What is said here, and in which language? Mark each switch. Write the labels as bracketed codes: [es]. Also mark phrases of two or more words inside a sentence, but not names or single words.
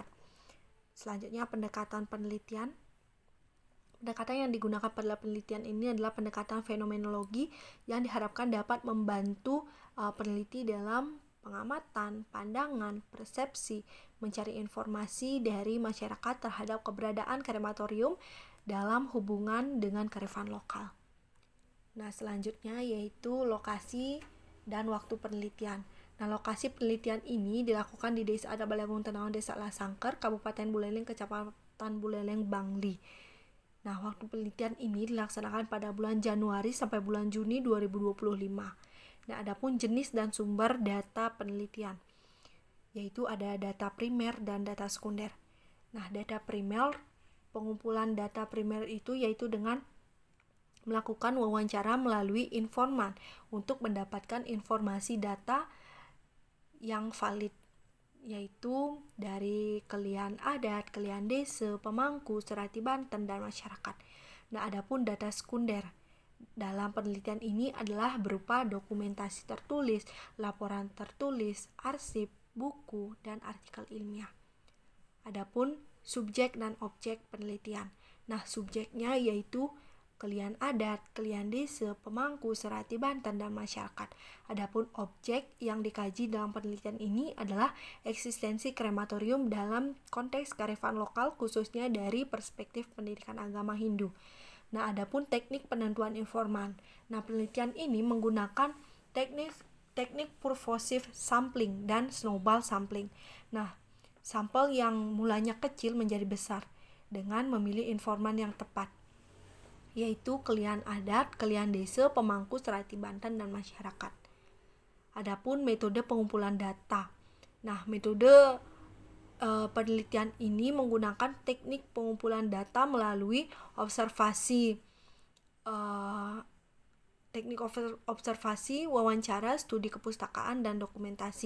[id] Selanjutnya pendekatan penelitian. Pendekatan yang digunakan pada penelitian ini adalah pendekatan fenomenologi yang diharapkan dapat membantu peneliti dalam pengamatan, pandangan, persepsi, mencari informasi dari masyarakat terhadap keberadaan krematorium dalam hubungan dengan kearifan lokal. Nah, selanjutnya yaitu lokasi dan waktu penelitian. Nah, lokasi penelitian ini dilakukan di Desa Adabalangun Tenawan Desa Lasangkar, Kabupaten Buleleng, Kecamatan Buleleng, Bangli. Nah, waktu penelitian ini dilaksanakan pada bulan Januari sampai bulan Juni 2025. Nah, adapun jenis dan sumber data penelitian, yaitu ada data primer dan data sekunder. Nah, data primer, pengumpulan data primer itu yaitu dengan melakukan wawancara melalui informan untuk mendapatkan informasi data yang valid, yaitu dari kelian adat, kelian desa, pemangku, serati Banten, dan masyarakat. Nah, adapun data sekunder dalam penelitian ini adalah berupa dokumentasi tertulis, laporan tertulis, arsip, buku, dan artikel ilmiah. Adapun subjek dan objek penelitian. Nah, subjeknya yaitu kelian adat, kelian desa, pemangku, serati Banten, dan masyarakat. Adapun objek yang dikaji dalam penelitian ini adalah eksistensi krematorium dalam konteks kearifan lokal, khususnya dari perspektif pendidikan agama Hindu. Nah, adapun teknik penentuan informan. Nah, penelitian ini menggunakan teknik [en] purposive sampling [id] dan [en] snowball sampling. [id] Nah, sampel yang mulanya kecil menjadi besar dengan memilih informan yang tepat, yaitu kelian adat, kelian desa, pemangku, serati Banten, dan masyarakat. Adapun metode pengumpulan data. Nah, metode penelitian ini menggunakan teknik pengumpulan data melalui observasi, wawancara, studi kepustakaan, dan dokumentasi.